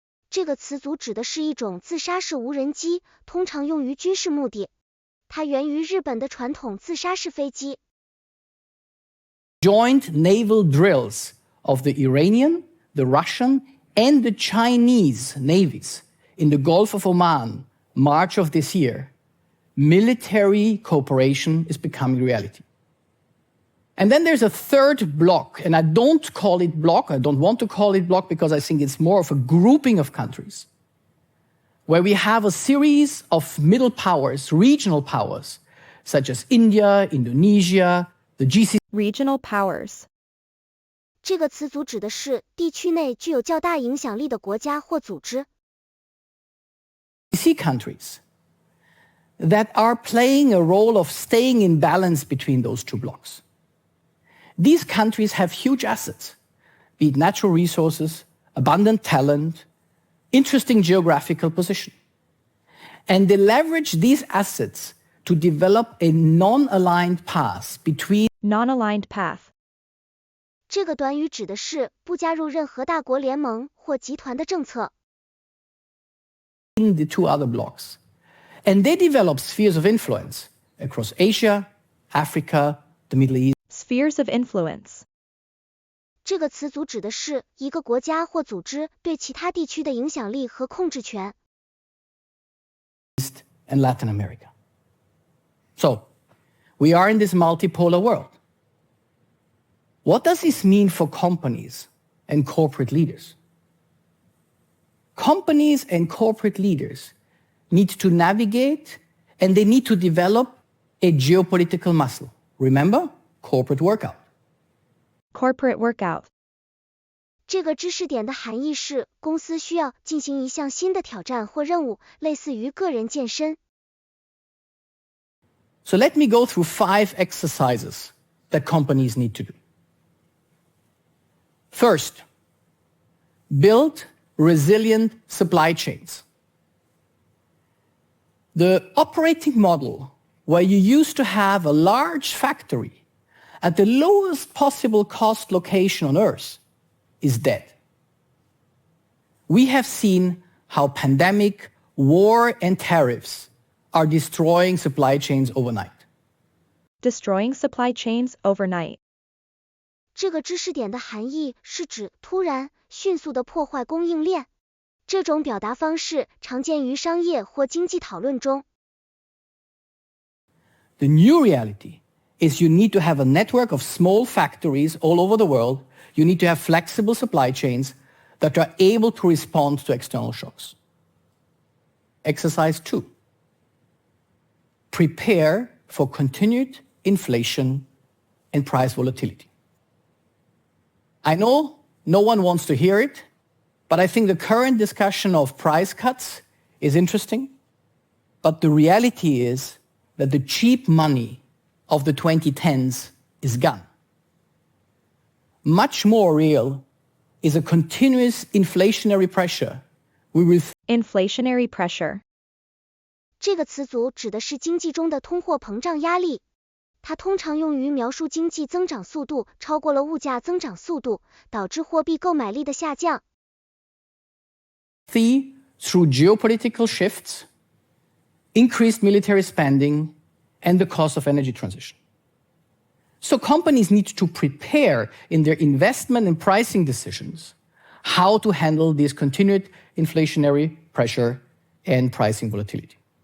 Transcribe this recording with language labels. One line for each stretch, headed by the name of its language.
Chinese: 这个词组指的是一种自杀式无人机，通常用于军事目的。它源于日本的传统自杀式飞机。
English: joint naval drills of the Iranian, the Russian, and the Chinese navies in the Gulf of Oman, March of this year, military cooperation is becoming reality. And then there's a third bloc, and I don't call it bloc, I don't want to call it bloc because I think it's more of a grouping of countries, where we have a series of middle powers, regional powers, such as India, Indonesia, the GCC Regional powers.
Chinese: 这个词组指的是地区内具有较大影响力的国家或组织。
English: countries that are playing a role of staying in balance between those two blocks. These countries have huge assets, be it natural resources, abundant talent, interesting geographical position. And they leverage these assets to develop a non-aligned path between Non-aligned path.
Chinese: 这个短语指的是不加入任何大国联盟或集团的政策。
English: the two other blocks. And they develop spheres of influence across Asia, Africa, the Middle East. Spheres of influence.
Chinese: 这个词组指的是一个国家或组织对其他地区的影响力和控制权。
English: And Latin America. So, we are in this multipolar world. What does this mean for companies and corporate leaders? Companies and corporate leaders need to navigate and they need to develop a geopolitical muscle. Remember? Corporate workout. Corporate workout.
Chinese: 这个知识点的含义是，公司需要进行一项新的挑战或任务，类似于个人健身。
English: So let me go through 5 exercises that companies need to do. First, build resilient supply chains. The operating model where you used to have a large factory at the lowest possible cost location on Earth is dead. We have seen how pandemic, war, and tariffs are destroying supply chains overnight. Destroying supply chains overnight.
Chinese: 这个知识点的含义是指突然、迅速的破坏供应链。这种表达方式常见于商业或经济讨论中。
English: The new reality is you need to have a network of small factories all over the world. You need to have flexible supply chains that are able to respond to external shocks. Exercise 2. Prepare for continued inflation and price volatility. I know no one wants to hear it, but I think the current discussion of price cuts is interesting. But the reality is that the cheap money of the 2010s is gone. Much more real is a continuous inflationary pressure. We will Inflationary pressure.
Chinese: 这个词组指的是经济中的通货膨胀压力。它通常用于描述经济增长速度超过了物价增长速度，导致货币购买力的下降。
English: through geopolitical shifts, increased military spending, and the cost of energy transition. So companies need to prepare in their investment and pricing decisions how to handle this continued inflationary pressure and pricing volatility.